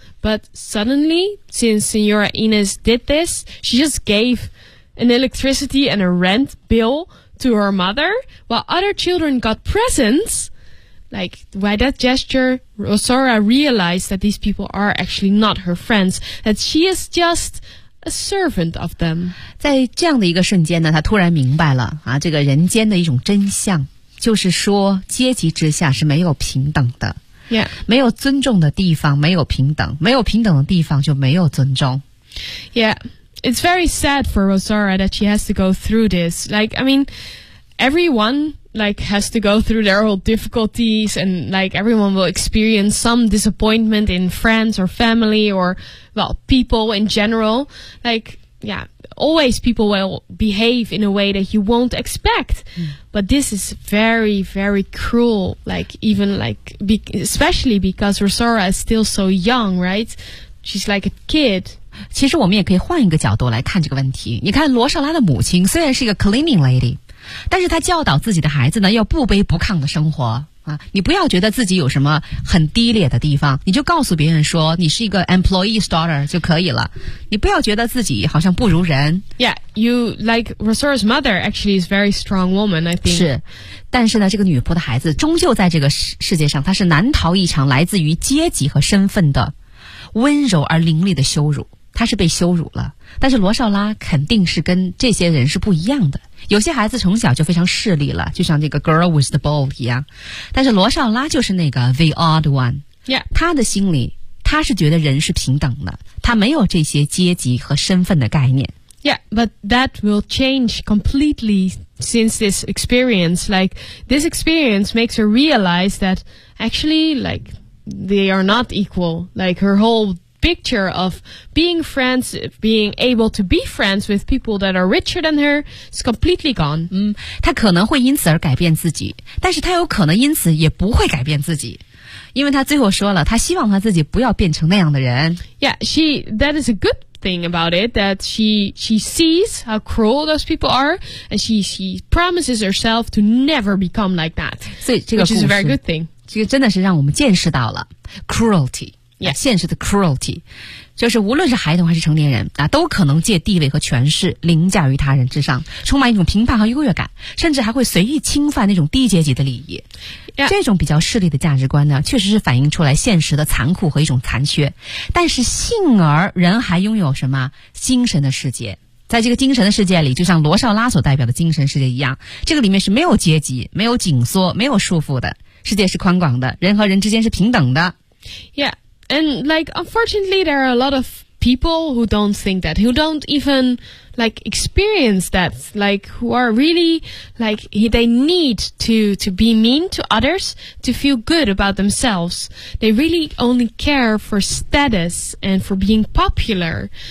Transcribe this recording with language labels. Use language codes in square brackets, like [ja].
[en] But suddenly, since Senora Inez did this, she just gave an electricity and a rent bill to her mother, while other children got presents... Like, by that gesture, Rosora realized that these people are actually not her friends, that she is just a servant of them. [zh] 在这样的一个瞬间呢，她突然明白了啊，这个人间的一种真相，就是说阶级之下是没有平等的。 [en] Yeah. [zh] 没有尊重的地方没有平等，没有平等的地方就没有尊重。 [en] Yeah. It's very sad for Rosora that she has to go through this. Like, I mean, everyone... Like, has to go through their own difficulties, and like, everyone will experience some disappointment in friends or family or, well, people in general. Like, yeah, always people will behave in a way that you won't expect.、Mm. But this is very, very cruel. Like, even like, especially because Rosora is still so young, right? She's like a kid. [zh] 其实我们也可以换一个角度来看这个问题。你看罗莎拉的母亲虽然是一个 [en] cleaning lady, [zh] 但是她教导自己的孩子呢要不卑不亢的生活。啊，你不要觉得自己有什么很低劣的地方，你就告诉别人说你是一个 [en] employee's daughter [zh] 就可以了。你不要觉得自己好像不如人。 [en] Yeah, you like Rosora's mother actually is a very strong woman, I think. [zh] 是。但是呢这个女仆的孩子终究在这个世界上她是难逃一场来自于阶级和身份的温柔而凌厉的羞辱。他是被羞辱了，但是罗少拉肯定是跟这些人是不一样的。有些孩子从小就非常势利了，就像这个 [en] girl with the ball [zh] 一样，但是罗少拉就是那个 [en] the odd one。 [zh] Yeah. 他的心里，他是觉得人是平等的，他没有这些阶级和身份的概念。 [en] Yeah, but that will change completely since this experience. Like, this experience makes her realize that actually, like, they are not equal. Like, her whole... picture of being friends, being able to be friends with people that are richer than her is completely gone. [zh] 嗯，她可能会因此而改变自己，但是她有可能因此也不会改变自己，因为她最后说了，她希望她自己不要变成那样的人。 [en] Yeah, she, that is a good thing about it, that she sees how cruel those people are, and she promises herself to never become like that. [zh] 所以这个故事 [en] which is a very good thing. [zh] 这个真的是让我们见识到了 cruelty. [en] Yeah. [zh] 现实的 cruelty 就是无论是孩童还是成年人、啊、都可能借地位和权势凌驾于他人之上，充满一种评判和优越感，甚至还会随意侵犯那种低阶级的利益、 [en] yeah. [zh] 这种比较势利的价值观呢，确实是反映出来现实的残酷和一种残缺，但是幸而人还拥有什么精神的世界，在这个精神的世界里，就像罗少拉所代表的精神世界一样，这个里面是没有阶级，没有紧缩，没有束缚的，世界是宽广的，人和人之间是平等的。 [en] YeahAnd, like, unfortunately, there are a lot of people who don't think that, who don't even, like, experience that, like, who are really, like, they need to be mean to others to feel good about themselves. They really only care for status and for being popular.